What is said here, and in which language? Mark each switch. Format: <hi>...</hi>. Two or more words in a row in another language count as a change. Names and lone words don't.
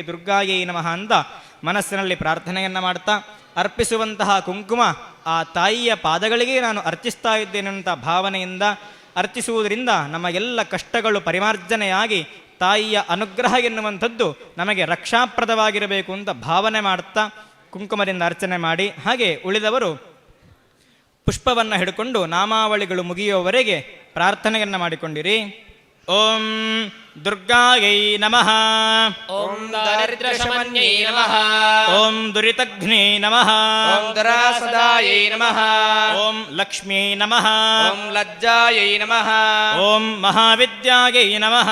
<sa>ದುರ್ಗಾಯೈ ನಮಃ</sa> <kn>ಅಂತ ಮನಸ್ಸಿನಲ್ಲಿ ಪ್ರಾರ್ಥನೆಯನ್ನು ಮಾಡ್ತಾ ಅರ್ಪಿಸುವಂತಹ ಕುಂಕುಮ ಆ ತಾಯಿಯ ಪಾದಗಳಿಗೆ ನಾನು ಅರ್ಚಿಸ್ತಾ ಇದ್ದೇನೆ ಅಂತ ಭಾವನೆಯಿಂದ ಅರ್ಚಿಸುವುದರಿಂದ ನಮ್ಮ ಎಲ್ಲ ಕಷ್ಟಗಳು ಪರಿಮಾರ್ಜನೆಯಾಗಿ ತಾಯಿಯ ಅನುಗ್ರಹ ಎನ್ನುವಂಥದ್ದು ನಮಗೆ ರಕ್ಷಾಪ್ರದವಾಗಿರಬೇಕು ಅಂತ ಭಾವನೆ ಮಾಡ್ತಾ ಕುಂಕುಮದಿಂದ ಅರ್ಚನೆ ಮಾಡಿ, ಹಾಗೆ ಉಳಿದವರು ಪುಷ್ಪವನ್ನು ಹಿಡ್ಕೊಂಡು ನಾಮಾವಳಿಗಳು ಮುಗಿಯುವವರೆಗೆ ಪ್ರಾರ್ಥನೆಯನ್ನು ಮಾಡಿಕೊಂಡಿರಿ.</kn> <sa>ಓಂ ದುರ್ಗಾಯೈ ನಮಃ. ಓಂ ದಾರಿದ್ರ್ಯಶಮನ್ಯೈ ನಮಃ. ಓಂ ದುರಿತಘ್ನೇ ನಮಃ. ಓಂ ದರಾಸದಾಯೈ ನಮಃ. ಓಂ ಲಕ್ಷ್ಮೀ ನಮಃ. ಓಂ ಲಜ್ಜಾಯೈ ನಮಃ. ಓಂ ಮಹಾವಿದ್ಯಾಯೈ ನಮಃ.</sa>